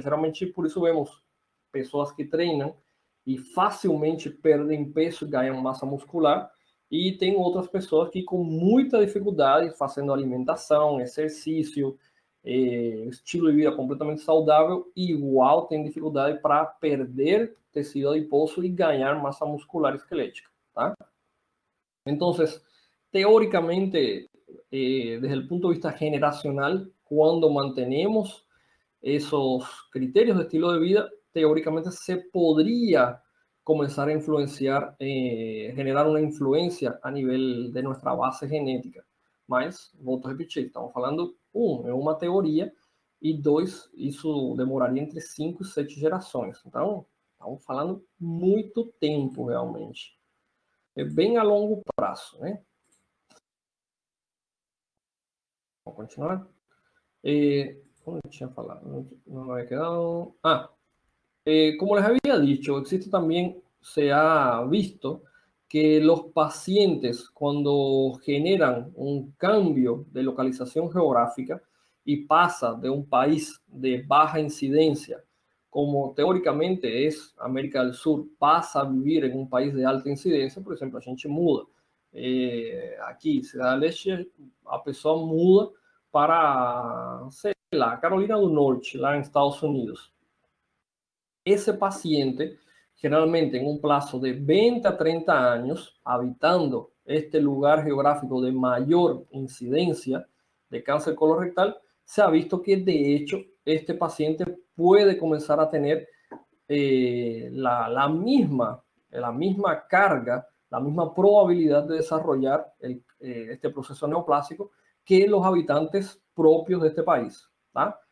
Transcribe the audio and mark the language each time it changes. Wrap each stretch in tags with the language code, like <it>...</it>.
<pt>Geralmente por isso vemos pessoas que treinam e facilmente perdem peso e ganham massa muscular, e tem outras pessoas que com muita dificuldade, fazendo alimentação, exercício, estilo de vida completamente saudável, igual tem dificuldade para perder tecido adiposo e ganhar massa muscular esquelética. ¿Tá?</pt> <es>Entonces, teóricamente, desde el punto de vista generacional, cuando mantenemos esos criterios de estilo de vida, teóricamente se podría comenzar a influenciar, generar una influencia a nivel de nuestra base genética.</es> <pt>Mas, volto a repetir, estamos falando, é uma teoria, e dois, isso demoraria entre 5 e 7 gerações. Então, estamos falando muito tempo, realmente. É bem a longo prazo, né? Vamos continuar. ¿Cómo tinha falado?</pt> <es>No me había quedado. Como les había dicho, existe también, se ha visto que los pacientes, cuando generan un cambio de localización geográfica y pasa de un país de baja incidencia, como teóricamente es América del Sur, pasa a vivir en un país de alta incidencia,</es> <pt>por exemplo, a gente muda. Aqui, Cidade Leste, a pessoa muda para, sei lá, Carolina do Norte, lá em Estados Unidos.</pt> <es>Ese paciente, generalmente en un plazo de 20 a 30 años, habitando este lugar geográfico de mayor incidencia de cáncer colorectal, se ha visto que de hecho este paciente puede comenzar a tener la misma carga, la misma probabilidad de desarrollar este proceso neoplásico que los habitantes propios de este país, tá?</es>